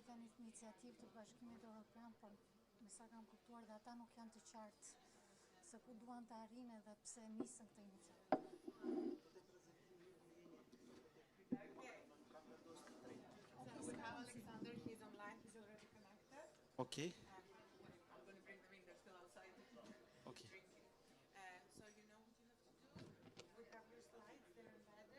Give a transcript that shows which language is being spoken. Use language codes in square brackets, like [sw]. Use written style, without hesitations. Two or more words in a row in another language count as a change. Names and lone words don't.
[sq] janë iniciativë të Bashkimit Evropian, por me sa kam kuptuar dhe ata nuk janë të qartë se ku duan të arrijnë edhe pse nisën këtë iniciativë. [en] Alexander, he's online, he's already connected. Okay. I'm going to bring them in, they're still outside. Okay. So you know what you have to do. We have your slides, they're embedded.